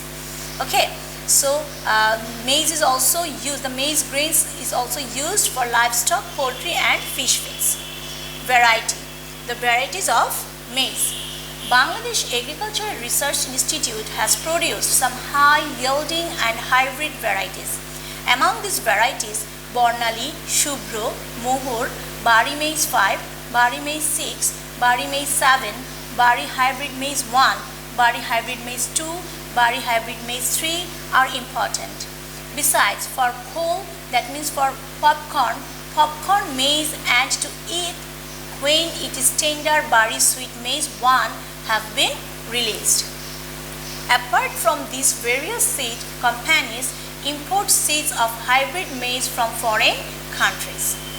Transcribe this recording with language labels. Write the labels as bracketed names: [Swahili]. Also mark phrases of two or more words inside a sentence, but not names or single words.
[English] Okay, so maize is also used, the maize grains is also used for livestock, poultry and fish feeds. Variety. The varieties of maize. Bangladesh Agricultural Research Institute has produced some high-yielding and hybrid varieties. Among these varieties, Bornali, Shubhro, Mohor, Bari Maize 5, Bari Maize 6, Bari Maize 7, Bari Hybrid Maize 1, Bari Hybrid Maize 2, Bari Hybrid Maize 3 are important. Besides, for coal, that means for popcorn maize and to eat when it is tender, Bari Sweet Maize 1 have been released. Apart from these various seed companies import seeds of hybrid maize from foreign countries.